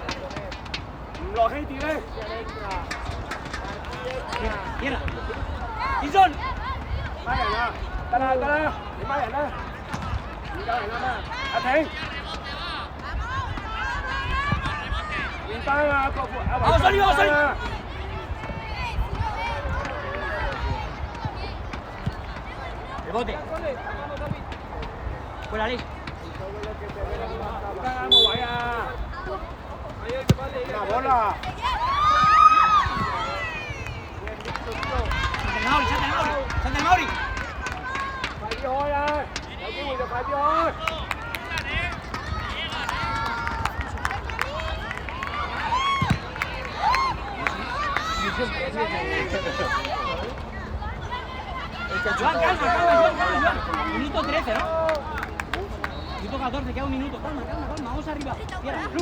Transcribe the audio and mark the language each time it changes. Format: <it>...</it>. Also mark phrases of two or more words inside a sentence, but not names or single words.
<yue>Ison. 孖人啊，得啦，你孖人啦，唔夠人啦嘛，阿婷，換單啊，國富，阿維，我衰。Rebote.</yue> <es>Fuera, Alex.</es> <yue>啱個位啊，嗱我啦。 Santa Mauri. 快啲開啊！有機會就快啲開。</yue> <es>Joan, calma. Minuto 13, ¿no? Minuto 14, queda un minuto. Calma. Vamos arriba. Cierra. Luz.</es>